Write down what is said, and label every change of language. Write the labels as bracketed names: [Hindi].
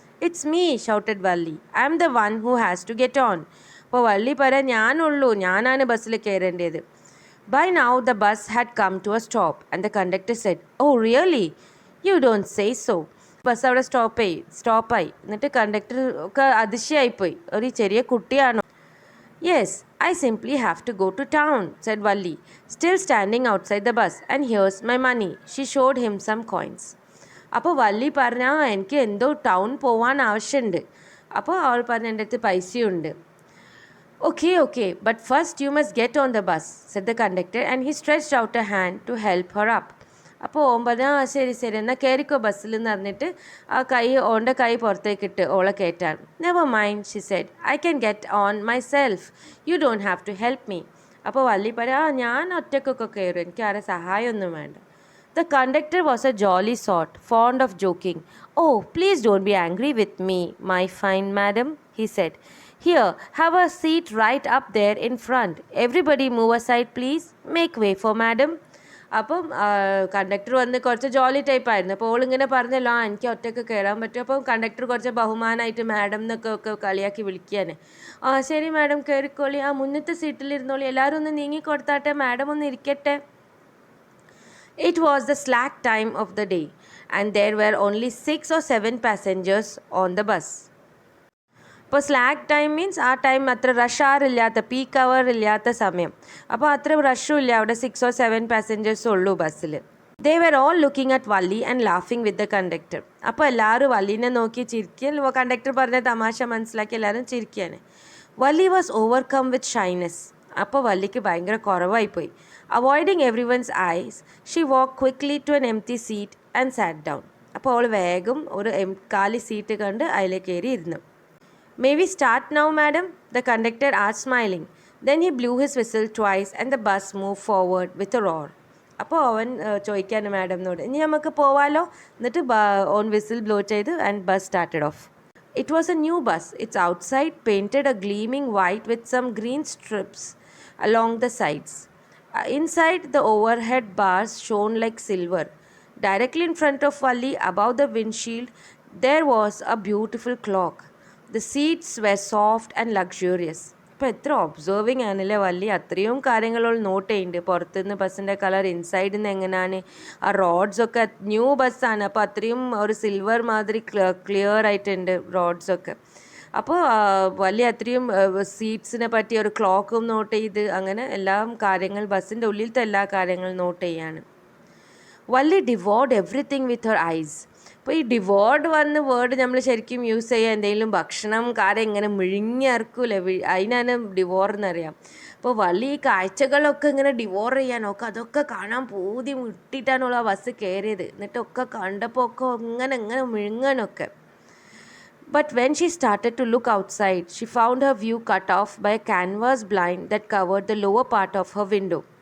[English] "It's me," shouted Valli. "I am the one who has to get on." [Malayalam] അപ്പോൾ വള്ളി പറയാം, ഞാനാണ് ബസ്സിൽ കയറേണ്ടത്. [English] By now the bus had come to a stop and the conductor said, "Oh really? You don't say so." [Malayalam] Bus അവിടെ സ്റ്റോപ്പായി. എന്നിട്ട് conductor ഒക്കെ അതിശയായിപ്പോയി, ഒരു ചെറിയ കുട്ടിയാണോ? [English] "Yes, I simply have to go to town," said Valli, still standing outside the bus, "and here's my money." She showed him some coins. [Malayalam] അപ്പോൾ വള്ളി പറഞ്ഞ, എനിക്ക് എന്തോ ടൗൺ പോവാൻ ആവശ്യമുണ്ട്. അപ്പോൾ അവൾ പറഞ്ഞ, എൻ്റെ അടുത്ത് പൈസയുണ്ട്. [English] Okay, but first you must get on the bus, said the conductor, and he stretched out a hand to help her up. [Malayalam] അപ്പോൾ ഓൻ പറഞ്ഞു ആ ശരി ശരി എന്നാൽ കയറിക്കോ ബസ്സിൽ എന്ന് പറഞ്ഞിട്ട് ആ കൈ ഓൻ്റെ കൈ പുറത്തേക്കിട്ട് ഓളെ കയറ്റാൻ. [English] Never mind she said, I can get on myself, you don't have to help me. [Malayalam] അപ്പോൾ വള്ളി പറയാം ആ ഞാൻ ഒറ്റക്കൊക്കെ കയറും, എനിക്ക് ആരെ സഹായമൊന്നും വേണ്ട. [English] The conductor was a jolly sort, fond of joking. Oh, please don't be angry with me, my fine madam, he said. Here, have a seat right up there in front. Everybody move aside, please. Make way for madam. [Malayalam] അപ്പം conductor വന്ന് കുറച്ച് ജോലി ടൈപ്പായിരുന്നു. അപ്പോൾ ഓളിങ്ങനെ പറഞ്ഞല്ലോ ആ എനിക്ക് ഒറ്റയ്ക്ക് കയറാൻ പറ്റും. അപ്പം കണ്ടക്ടർ കുറച്ച് ബഹുമാനമായിട്ട് മാഡം എന്നൊക്കെ കളിയാക്കി വിളിക്കാൻ. ആ ശരി മാഡം കയറിക്കോളി, ആ മുന്നത്തെ സീറ്റിലിരുന്നോളി, എല്ലാവരും ഒന്ന് നീങ്ങിക്കൊടുത്താട്ടെ, മാഡം ഒന്ന് ഇരിക്കട്ടെ. [English] It was the slack time of the day, and there were only 6 or 7 passengers on the bus. [Malayalam] ഇപ്പോൾ സ്ലാക്ക് ടൈം മീൻസ് ആ ടൈം അത്ര റഷ് ആർ ഇല്ലാത്ത, പീക്ക് അവർ ഇല്ലാത്ത സമയം. അപ്പോൾ അത്ര റഷും ഇല്ല, അവിടെ 6 or 7 പാസഞ്ചേഴ്സും ഉള്ളൂ ബസ്സിൽ. [English] They were all looking at Valli and laughing with the conductor. [Malayalam] അപ്പോൾ എല്ലാവരും വള്ളീനെ നോക്കി ചിരിക്കുക, കണ്ടക്ടർ പറഞ്ഞ തമാശ മനസ്സിലാക്കി എല്ലാവരും ചിരിക്കുകയാണ്. [English] Valli was overcome with shyness. [Malayalam] അപ്പോൾ വള്ളിക്ക് ഭയങ്കര കുറവായിപ്പോയി. [English] Avoiding everyone's eyes she walk quickly to an empty seat and sat down. [Malayalam] അപ്പോൾ അവൾ വേഗം ഒരു കാലി സീറ്റ് കണ്ട് അതിലേക്ക് കയറി ഇരുന്നു. [English] May we start now, madam? The conductor asked, smiling. Then he blew his whistle twice and the bus moved forward with a roar. [Malayalam] അപ്പോൾ അവൻ ചോദിക്കാണ് മാഡംനോട്, ഇനി നമുക്ക് പോവാലോ. എന്നിട്ട് ഓൺ വിസിൽ ബ്ലോ ചെയ്ത് [English] And bus started off. It was a new bus. Its outside painted a gleaming white with some green strips along the sides. Inside, the overhead bars shone like silver. Directly in front of Valli, above the windshield, there was a beautiful clock. The seats were soft and luxurious. [Malayalam] ഇപ്പോൾ എത്ര observing ആണല്ലേ വള്ളി, അത്രയും കാര്യങ്ങൾ not ചെയ്യുന്നുണ്ട്. പുറത്തുനിന്ന് ബസ്സിൻ്റെ colour, ഇൻസൈഡിൽ നിന്ന് എങ്ങനെയാണ്, ആ റോഡ്സൊക്കെ ന്യൂ ബസ്സാണ്, അപ്പോൾ അത്രയും ഒരു സിൽവർ മാതിരി ക്ലിയർ ആയിട്ടുണ്ട് റോഡ്സൊക്കെ. അപ്പോൾ വലിയ അത്രയും സീറ്റ്സിനെ പറ്റി ഒരു ക്ലോക്കും നോട്ട് ചെയ്ത്, അങ്ങനെ എല്ലാ കാര്യങ്ങൾ ബസ്സിൻ്റെ ഉള്ളിലത്തെ എല്ലാ കാര്യങ്ങളും നോട്ട് ചെയ്യാണ്. [English] Valli devoured everything with her eyes. [Malayalam] അപ്പോൾ ഈ ഡിവോർഡ് വന്ന വേർഡ് നമ്മൾ ശരിക്കും യൂസ് ചെയ്യുക എന്തെങ്കിലും ഭക്ഷണം കാര്യം ഇങ്ങനെ മിഴിഞ്ഞിറക്കൂലേ, അതിനാണ് ഡിവോർ എന്നറിയാം. അപ്പോൾ വള്ളി ഈ കാഴ്ചകളൊക്കെ ഇങ്ങനെ ഡിവോർ ചെയ്യാനൊക്കെ അതൊക്കെ കാണാൻ പൂതി ഇട്ടിട്ടാണുള്ള ആ ബസ് കയറിയത്. എന്നിട്ടൊക്കെ കണ്ടപ്പോൾ ഒക്കെ ഇങ്ങനെ മിഴുങ്ങാനൊക്കെ. [English] But when she started to look outside, she found her view cut off by a canvas blind that covered the lower part of her window.